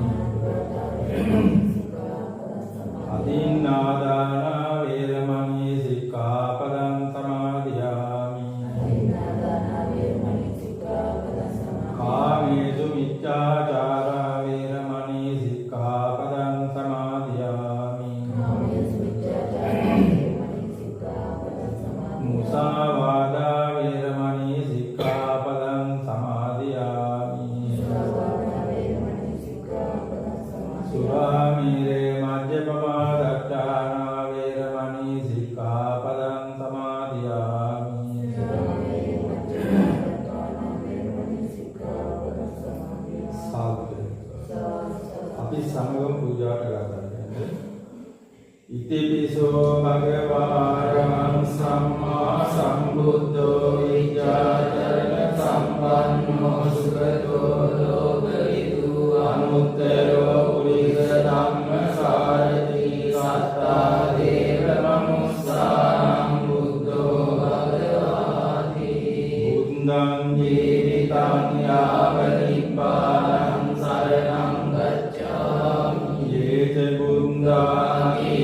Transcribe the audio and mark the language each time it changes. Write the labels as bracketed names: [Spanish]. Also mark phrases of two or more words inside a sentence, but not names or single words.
[Pali] अदीन्नादाना वेरमणि सिक्खापदं समादियामि कामेषु मिथ्याचारा वेरमणि सिक्खापदं समादियामि मुसावादा वेरमणि सिक्खापदं समादियामि सुरामेरे मद्यपमादट्टाना वेरमणि सिक्खापदं समादियामि [Sinhala] අපි සමගම පූජාට ගන්න. [Pali] ඉතිපිසෝ භගවාරහං සම්මා සම්බුද්ධෝ විඤ්ඤාචරණ සම්පන්නෝ සුගතෝ ලෝකවිදු අනුත්තරෝ පුරිස ධම්මසාරති සත්තා දේව මනුස්සානම් බුද්ධෝ භගවාති බුද්ධං ජීවිතං යාව නිබ්බානං සරණං ගච්ඡාමි යේත බුද්ධා